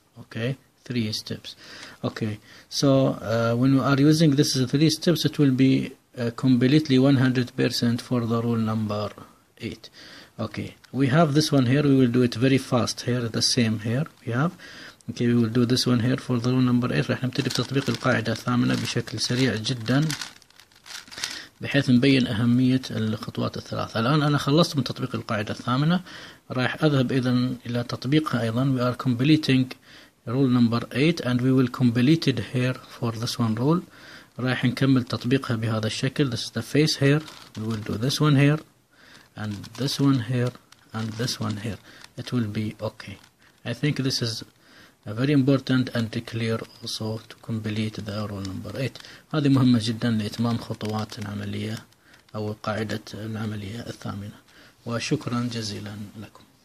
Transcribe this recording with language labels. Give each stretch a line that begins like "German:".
English: Okay, 3 steps. Okay, so when we are using this is 3 steps, it will be completely 100% for the rule number 8. Okay, we have this one here, we will do it very fast here, the same here we have. Okay, we will do this one here for the rule number 8.
Arabic: راح نبتدي بتطبيق القاعدة الثامنة بشكل سريع جدا بحيث نبين أهمية الخطوات ال3. الآن أنا خلصت من تطبيق القاعدة الثامنة، راح أذهب إذن إلى تطبيقها أيضا.
English: We are completing rule number 8 and we will complete it here for this one rule.
Arabic: راح نكمل تطبيقها بهذا الشكل.
English: This is the face here, we will do this one here and this one here and this one here. It will be okay. I think this is very important and clear also to complete the rule number 8.
Arabic: هذه مهمة جدا لإتمام خطوات العملية أو قاعدة العملية الثامنة. وشكرا جزيلا لكم.